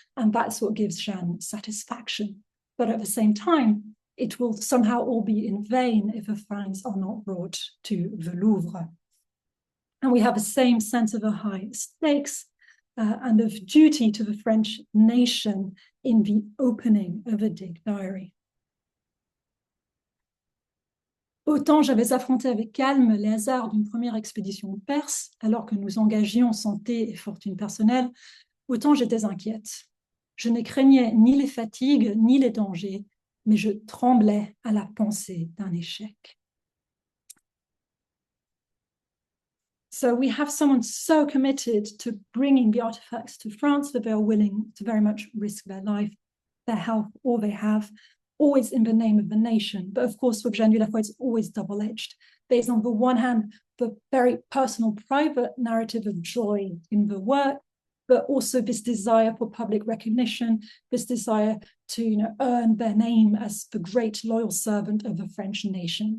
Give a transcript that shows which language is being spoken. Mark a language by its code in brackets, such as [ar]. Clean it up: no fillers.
[en] And that's what gives Jeanne satisfaction. But at the same time, it will somehow all be in vain if the finds are not brought to the Louvre. And we have the same sense of a high stakes and of duty to the French nation in the opening of a dig diary. [fr] Autant j'avais affronté avec calme les hasards d'une première expédition perse, alors que nous engagions santé et fortune personnelle, autant j'étais inquiète. Je ne craignais ni les fatigues, ni les dangers, mais je tremblais à la pensée d'un échec. [en] So we have someone so committed to bringing the artifacts to France that they are willing to very much risk their life, their health, all they have, always in the name of the nation. But of course, for Jane Dieulafoy, it's always double-edged. There's on the one hand, the very personal, private narrative of joy in the work, but also this desire for public recognition, this desire to earn their name as the great loyal servant of the French nation.